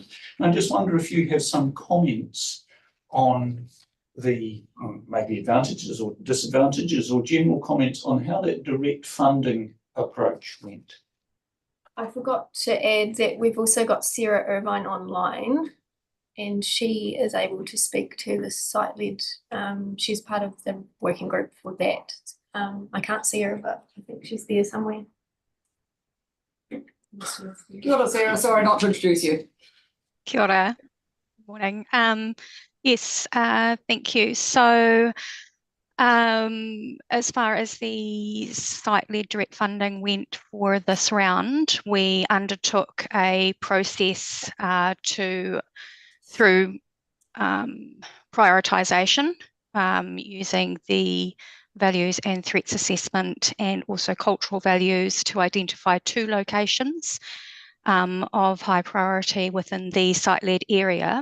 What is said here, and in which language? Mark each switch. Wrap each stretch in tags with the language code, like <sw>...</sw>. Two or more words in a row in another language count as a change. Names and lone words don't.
<en>And I just wonder if you have some comments on the maybe advantages or disadvantages, or general comments on how that direct funding approach went. I forgot to add that we've also got Sarah Irvine online, and she is able to speak to the site-led. She's part of the working group for that. I can't see her, but I think she's there somewhere.</en> <mi>Kia ora, Sarah.</mi> <en>Sorry not to introduce you.</en> <mi>Kia ora.</mi> <en>Morning. Yes, thank you. So As far as the site-led direct funding went for this round, we undertook a process through prioritisation using the values and threats assessment and also cultural values to identify 2 locations of high priority within the site-led area.</en>